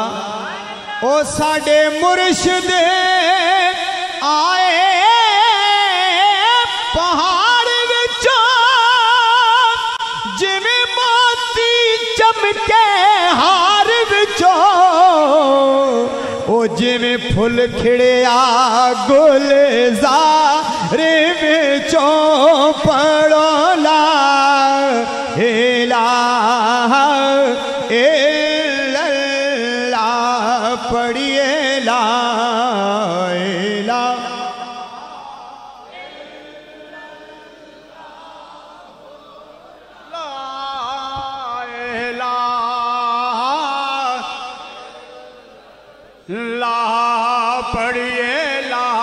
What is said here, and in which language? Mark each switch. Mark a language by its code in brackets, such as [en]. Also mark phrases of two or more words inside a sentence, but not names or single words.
[pa] ਓ ਸਾਡੇ ਮੁਰਸ਼ਿਦ ਆਏ ਪਹਾੜ ਵਿੱਚੋਂ ਜਿਵੇਂ ਮੋਤੀ ਚਮਕੇ ਹਾਰ ਵਿੱਚੋਂ ਓ ਜਿਵੇਂ ਫੁੱਲ ਖਿੜਿਆ ਗੁਲਜ਼ਾਰ ਵਿੱਚੋਂ ਪੜ੍ਹੋ ਲਾ [ar] إله إلا الله [pa] ਪੜ੍ਹੀਏ ਲਾ ਲਾ ਪੜ੍ਹੀਏ ਲਾ